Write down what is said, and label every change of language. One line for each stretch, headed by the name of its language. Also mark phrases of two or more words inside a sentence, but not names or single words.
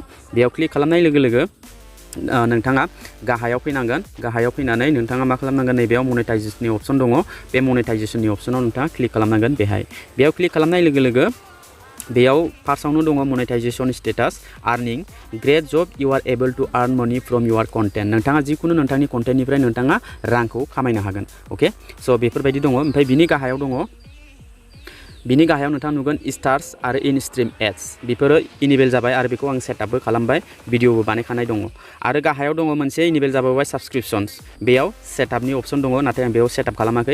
Bodo: बेयाव क्लिक खालामनाय लोगो लोगो नोंथाङा गाहायाव फैनांगोन। गाहायाव फैनानै नोंथाङा मा खालामनांगोन, नैबेयाव मनेटाइजेशननि अपसन दङ। बे मनेटाइजेशननि अपसनाव नोंथाङा क्लिक खालामनांगोन। बेयाव क्लिक खालामनाय लोगो लोगो बेयाव फार्स्टआवनो दङ
English: monetization status earning great job you are able to earn money from your content.
Bodo: नोंथाङा जिखुनु नोंथांनि कन्टेन्टनिफ्राय नोंथाङा रांखौ खामायनो हागोन। अके, स' बेफोरबायदि दङ। ओमफ्राय बिनि गाहायाव नोंथाङा नुगोन स्टार्स आरो
English: in stream ads.
Bodo: बेफोरो इनेबल जाबाय आरो बेखौ आं सेटआपबो खालामबाय, भिडिअबो बानायखानाय दङ। आरो गाहायाव दङ मोनसे इनेबल जाबावबाय साबस्क्रिप्शन्स। बेयाव सेटआपनि अपसन दङ, नाथाय आं बेयाव सेटआप खालामाखै।